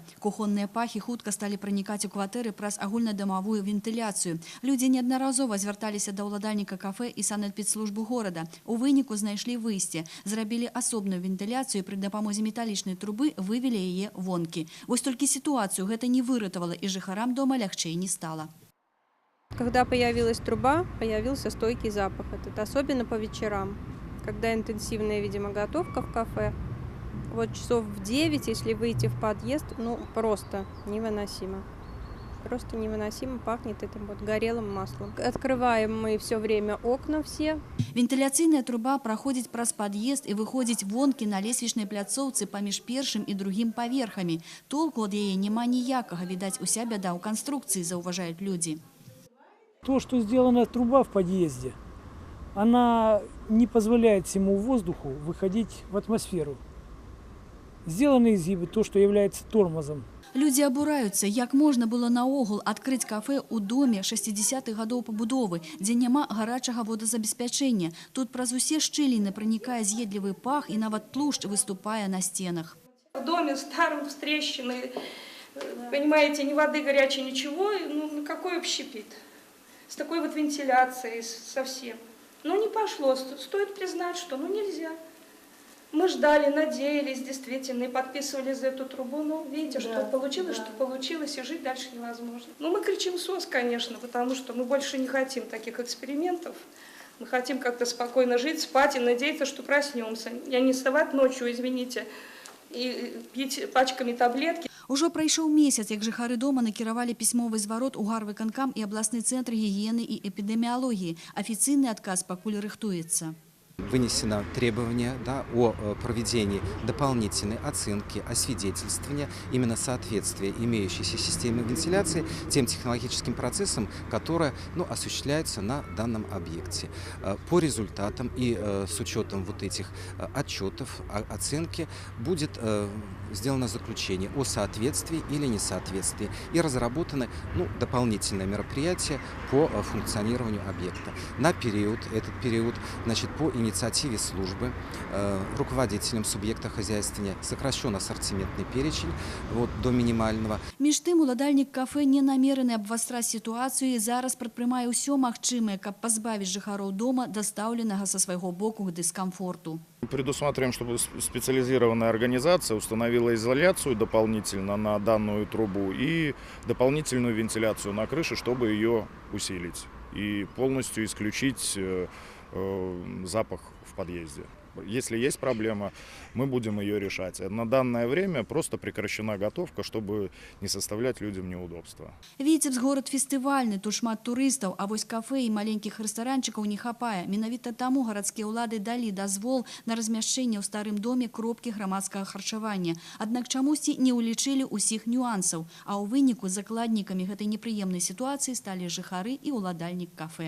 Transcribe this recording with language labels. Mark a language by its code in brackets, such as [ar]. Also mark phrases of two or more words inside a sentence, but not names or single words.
[be] Кухонныя пахі хутка сталі пранікаць у кватэры праз агульнадамавую вентыляцыю. Людзі неаднаразова звярталіся да ўладальніка кафэ і санэпідслужбу горада. У выніку знайшлі выйсце, зрабілі асобную вентыляцыю, пры дапамозе металічнай трубы вывелі яе вонкі. Вось толькі сітуацыю гэта не выратавала, і жыхарам дома лягчэй не стала. [ru] Когда появилась труба, появился стойкий запах. Это особенно по вечерам, когда интенсивная, видимо, готовка в кафе. Вот часов в 9, если выйти в подъезд, просто невыносимо. Просто невыносимо пахнет этим вот горелым маслом. Открываем мы все время окна все. [be] Вентыляцыйная труба праходзіць праз пад'езд і выходзіць вонкі на лесвічнай пляцоўцы паміж першым і другім паверхамі. Толку ад яе няма ніякага, відаць, уся бяда ў канструкцыі, заўважаюць людзі. [ru] То, что сделана труба в подъезде, она не позволяет всему воздуху выходить в атмосферу. Сделаны изгибы, то, что является тормозом. [be] Людзі абураюцца, як можна было наогул адкрыць кафэ ў доме 60-х гадоў пабудовы, дзе няма гарачага водазабеспячэння. Тут праз усе шчыліны пранікае з'едлівы пах і нават тлушч выступае на стенах. [ru] В доме старом, с трещиной, понимаете, ни воды горячей, ничего, какой общепит? С такой вот вентиляцией совсем. Не пошло, стоит признать, что нельзя. Мы ждали, надеялись действительно и подписывали за эту трубу. Но видите, что получилось, что получилось, и жить дальше невозможно. Ну, мы кричим СОС, конечно, потому что мы больше не хотим таких экспериментов. Мы хотим как-то спокойно жить, спать и надеяться, что проснемся. Я не вставать ночью, извините, и пить пачками таблетки. [be] Ужо прайшоў месяц, як жыхары дома накіравалі пісьмовы зварот у гарвыканкам і абласны цэнтр гігіены і эпідэміялогіі. Афіцыйны адказ пакуль рыхтуецца. [ru] Вынесено требование о проведении дополнительной оценки, освидетельствования именно соответствия имеющейся системы вентиляции тем технологическим процессам, которые осуществляются на данном объекте. По результатам и с учетом вот этих отчетов, оценки будет сделано заключение о соответствии или несоответствии и разработаны дополнительные мероприятия по функционированию объекта. На этот период, по инициативе службы руководителям субъекта хозяйствования сокращен ассортиментный перечень до минимального. [be] Між тым, уладальнік кафе не намерены абвастраць сітуацыю і зараз прадпрымае ўсё магчымае, каб пазбавіць жыхароў дома дастаўленага са свайго боку дыскамфорту. [ru] Предусматриваем, чтобы специализированная организация установила изоляцию дополнительно на данную трубу и дополнительную вентиляцию на крыше, чтобы ее усилить и полностью исключить запах в подъезде. Если есть проблема, мы будем ее решать. На данное время просто прекращена готовка, чтобы не составлять людям неудобства. [be] Віцебск город фестывальны, тут шмат турыстаў, а вось кафе і маленькіх рэстаранчыкаў не хапае. Менавіта таму гарадскія ўлады далі дазвол на размяшчэнне ў старым доме кропкі грамадскага харчавання. Аднак чамусьці не ўлічылі ўсіх нюансаў, а ў выніку закладнікамі гэтай непрыемнай сітуацыі сталі жыхары і ўладальнік кафе.